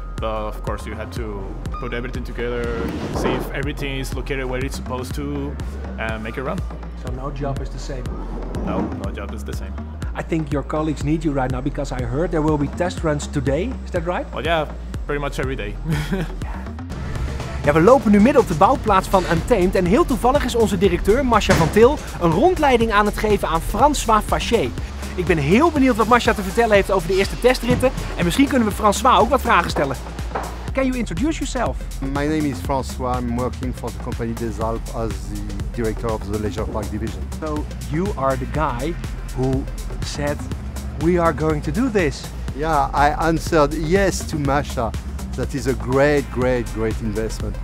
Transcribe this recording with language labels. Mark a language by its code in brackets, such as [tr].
[en] But of course, you have to put everything together, see if everything is located where it's supposed to, and make it run. So no job is the same? No job is the same. I think your colleagues need you right now because I heard there will be test runs today. Is that right? Well, yeah, pretty much every day. [nl] Ja, we lopen nu midden op de bouwplaats van Untamed en heel toevallig is onze directeur, Mascha een rondleiding aan het geven aan Francois Fassier. Ik ben heel benieuwd wat Mascha te vertellen heeft over de eerste testritten en misschien kunnen we Francois ook wat vragen stellen. [en] Can you introduce yourself? My name is Francois. I'm working for the company des Alpes as the director of the leisure park division. So you are the guy who said we are going to do this. Yeah, I answered yes to Mascha. That is a great investment.